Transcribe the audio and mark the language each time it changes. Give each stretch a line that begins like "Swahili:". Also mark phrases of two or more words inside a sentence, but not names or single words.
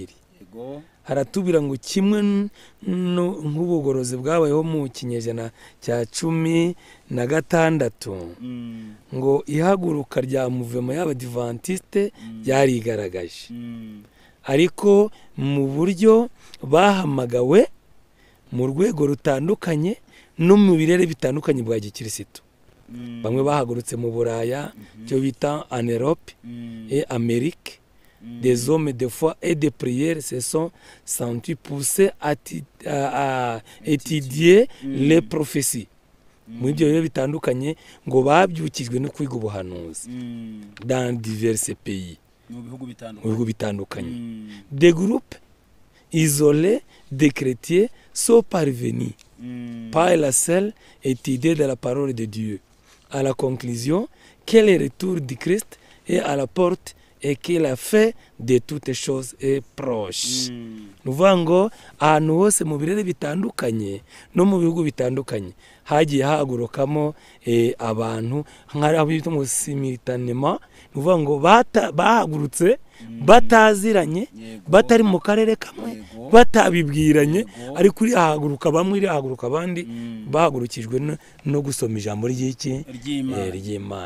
Kinyarwanda: Haratubwira ngo kimwe nk'ubugorozi bwabayeho mu kinyejana cya 16 ngo ihaguruka rya muvema y'Abadventiste ryarigaragaje, ariko mu buryo bahamagawe mu rwego rutandukanye no mu birere bitandukanye bwa gikirisitu. Bamwe bahagurutse mu Buraya, cyo bita
French: en Europe et Amérique. Des hommes de foi et de prière se sont sentis poussés à étudier les prophéties.
Kinyarwanda: Mu ibyo bihe bitandukanye ngo babyukijwe no kwiga ubuhanuzi
French: dans divers pays,
Kinyarwanda: mu bihugu bitandukanye.
French: Des groupes isolés de chrétiens sont parvenus par la seule étude de la parole de Dieu à la conclusion que le retour du Christ est à la porte et que la fin de toutes choses est proche.
Kinyarwanda: Nuvuga ngo ahantu hose mu birere bitandukanye no mu bihugu bitandukanye hagiye hagurukamo abantu nk'abita mu simultanément, nuvuga ngo bahagurutse bataziranye, batari mu karere kamwe, batabibwiranye, ariko uri haguruka bamwe, iri haguruka abandi, bahagurukijwe no gusoma ijambo ry'Imana.